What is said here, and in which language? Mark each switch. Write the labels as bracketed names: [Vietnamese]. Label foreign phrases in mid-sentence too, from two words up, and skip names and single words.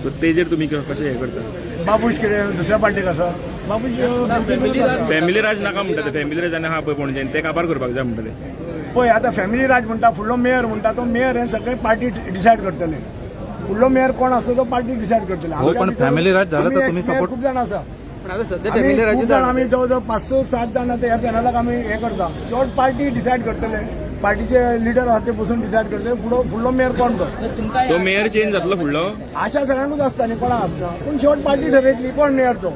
[Konkani] सो तेजेर तुमी कशें हें करता? बाबूश कितें दुसऱ्या पार्टीक आसा. बाबूश फॅमिली राज नाका म्हणटा ते. फॅमिली राज आहा पळय पणजेन ते काबार करपाक जाय म्हणटा ते. पळय आतां फॅमिली राज म्हणटा फुडलो मेयर म्हणटा तो मेयर हे सगळे [English] party decide [Konkani] करतले. फुडलो मेयर कोण आसता तो [English] party decide [Konkani] करतले. [Marathi] हो, पण family राज झालं तर तुम्ही mayor support- [Konkani] खूप जाण आसा. पण आता सध्या आमी फॅमिली खूप जाण राजू आमी जवळ 5-7 जाण आता ह्या पॅनलाक आमी हे करता. शेवट [English] party decide [Konkani] करतले. पार्टीचे लिडर आहा ते बसून डिसायड करतले फुडलो मेयर कोण तो. सो [English] mayor change [Konkani] जातलो फुडलो. आशा सगळ्यांकूच आसता न्ही कोणा आसता. पूण शेवट पार्टी ठरयतली कोण मेयर तो.